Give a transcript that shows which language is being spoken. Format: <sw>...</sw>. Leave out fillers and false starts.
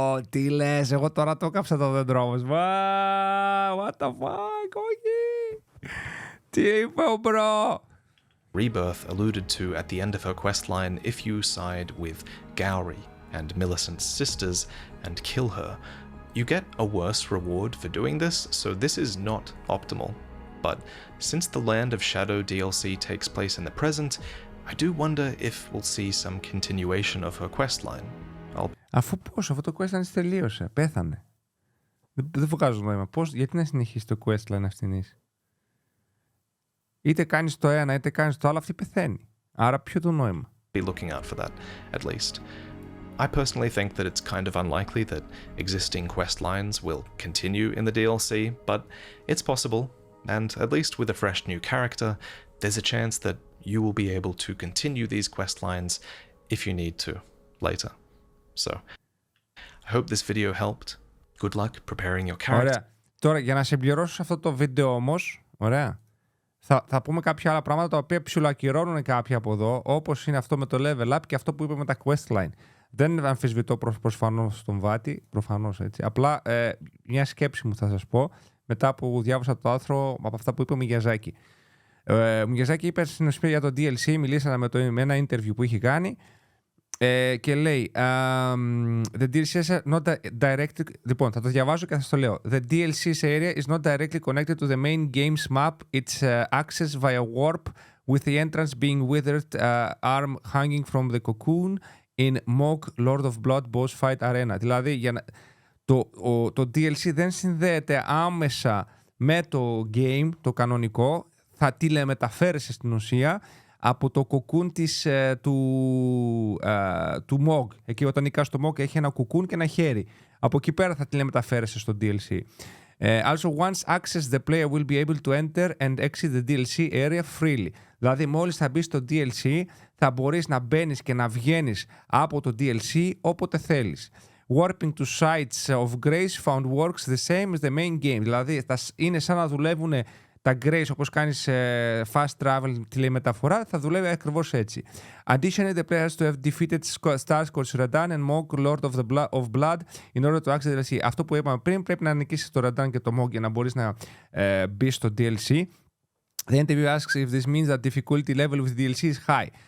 <el>Τι λες, εγώ τώρα το κάψα το δέντρο όμως.</el> <en>What the fuck,</en> <el>όχι. Τι είπε ο μπρο.</el> <en>rebirth alluded to at the end of her questline if you side with Gowry and Millicent's sisters and kill her. You get a worse reward for doing this, so this is not optimal. But since the Land of Shadow DLC takes place in the present, I do wonder if we'll see some continuation of her questline.</en> <el>Αφού το questline τελείωσε, πέθανε. Δεν βγάζω νόημα. Γιατί να συνεχίσει το questline αυτήν. Είτε κάνεις το ένα, είτε κάνεις το άλλο, αυτή πεθαίνει. Άρα ποιο το νόημα.</el> <en>Be looking out for that, at least. I personally think that it's kind of unlikely that existing quest lines will continue in the DLC, but it's possible, and at least with a fresh new character, there's a chance that you will be able to continue these quest lines if you need to later. So, I hope this video helped. Good luck preparing your character.</en> <el>Ωραία. Τώρα, για να συμπληρώσω σε αυτό το βίντεο όμως, ωραία, θα πούμε κάποια άλλα πράγματα τα οποία ψιλοακυρώνουν κάποια από εδώ, όπως είναι αυτό με το level up και αυτό που είπε με τα questline. Δεν αμφισβητώ προφανώς τον Βάτη, προφανώς έτσι. Απλά μια σκέψη μου θα σας πω μετά που διάβασα το άρθρο από αυτά που είπε ο Μιγιαζάκη. Μιαζάκη είπε στην ουσία για το DLC, μιλήσαμε με ένα interview που είχε κάνει και λέει</el> <en>The DLC is not directly...</en> <el>Λοιπόν, θα το διαβάζω και θα σας το λέω.</el> <en>The DLC's area is not directly connected to the main game's map. It's accessed via warp with the entrance being withered arm hanging from the cocoon in Mog Lord of Blood boss fight arena.</en> <el>Δηλαδή, το DLC δεν συνδέεται άμεσα με το game, το κανονικό. Θα τηλεμεταφέρεσαι στην ουσία από το κοκκούν του Mog. Εκεί όταν νικάς το Mog έχει ένα κοκκούν και ένα χέρι. Από εκεί πέρα θα τηλεμεταφέρεσαι στο DLC.</el> <en>Also, once access the player will be able to enter and exit the DLC area freely.</en> <el>Δηλαδή, μόλις θα μπεις στο DLC, θα μπορείς να μπαίνεις και να βγαίνεις από το DLC όποτε θέλεις.</el> <en>Warping to sites of grace found works the same as the main game.</en> <el>Δηλαδή, είναι σαν να δουλεύουν τα grace όπως κάνεις fast travel τηλεμεταφορά, θα δουλεύει ακριβώς έτσι.</el> <en>Additionally, the players to have defeated stars called Radan and Mog, Lord of Blood, in order to access the DLC.</en> <el>Αυτό που είπαμε πριν, πρέπει να νικήσεις το Radan και το Mog για να μπορείς να μπεις στο DLC.</el> <en>The interview asks if this means that difficulty level with DLC is high.</en>